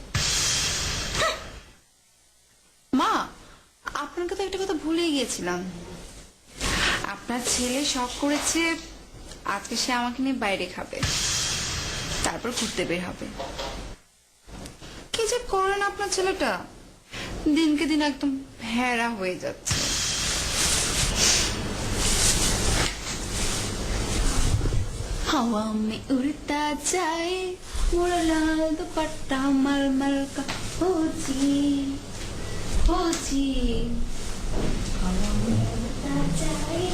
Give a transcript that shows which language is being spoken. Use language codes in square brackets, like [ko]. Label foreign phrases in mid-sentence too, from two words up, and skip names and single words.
[bn] মা, আপনাকে তো একটা কথা ভুলে গিয়েছিলাম। আপনার ছেলে শখ করেছে আজকে সে আমাকে নিয়ে বাইরে খাবে, তারপর ঘুরতে বের হবে। কি যে করেন আপনার ছেলেটা, দিনকে দিন একদম ভেড়া হয়ে যাচ্ছে। [hi] हवा में उड़ता जाए मोरा लाल दुपट्टा मलमल का, हो जी हवा में उड़ता जाए।